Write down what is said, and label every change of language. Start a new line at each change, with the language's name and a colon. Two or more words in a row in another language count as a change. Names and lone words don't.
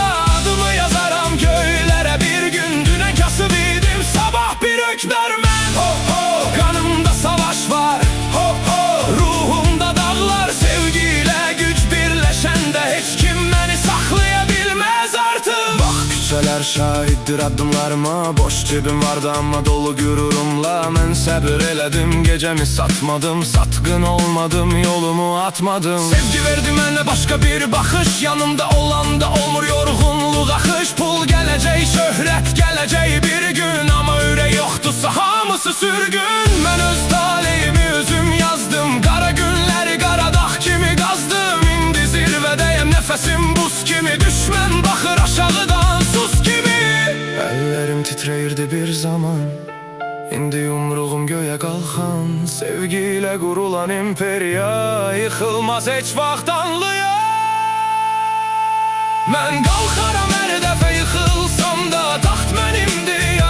Azerbaijani: Adımı yazaram göylere bir gün, düne kasıb idim sabah bir hökmərmən.
Turkish: Ho ho, kanımda savaş var, ho ho, ruhumda dağlar. Sevgiyle güç birleşende hiç kim beni saklayabilmez artık. Bak küçələr şahiddir addımlarıma, boş cebim vardı ama dolu gürurumla.
Azerbaijani: Mən səbir elədim, gecemi satmadım, satqın olmadım, yolumu atmadım. Sevgi verdi mənə
Turkish: başka bir bakış,
Azerbaijani: yanımda olanda olmur yorğunluq akış. Pul gələcək, şöhrət gələcək bir gün, ama ürək yoxdursa hamısı sürgün. Mən öz taleyimi özüm yazdım, qara günləri qaradağ kimi qazdım. İndi zirvədəyəm, nəfəsim buz kimi, düşmən baxır aşağıdan sus kimi. Əllərim titrəyirdi bir zaman, İndi yumruğum
Turkish: göğe kalkan. Sevgiyle kurulan imperiya yıkılmaz hiç vaxt anlıya.
Azerbaijani: Mən qalxaram hər dəfə yıkılsam da, taxt mənimdir